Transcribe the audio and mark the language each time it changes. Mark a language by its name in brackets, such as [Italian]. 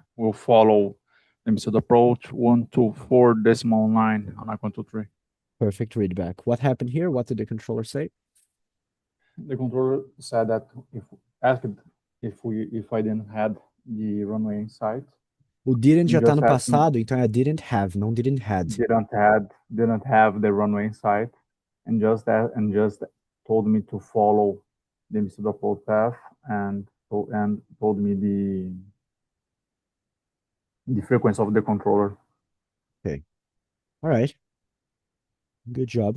[English] We'll follow limited approach 124 decimal 9 ANAC 123. Perfect. Read back. What happened here? What did the controller say? The controller said that if I didn't have the runway in sight. [Portuguese] O didn't já tá no [English] Just [Portuguese] passado, então é [English] didn't have, [Portuguese] não [English] didn't had. Didn't have the runway in sight, and just told me to follow the limited approach path and told me the frequency of the controller. Okay. All right. Good job.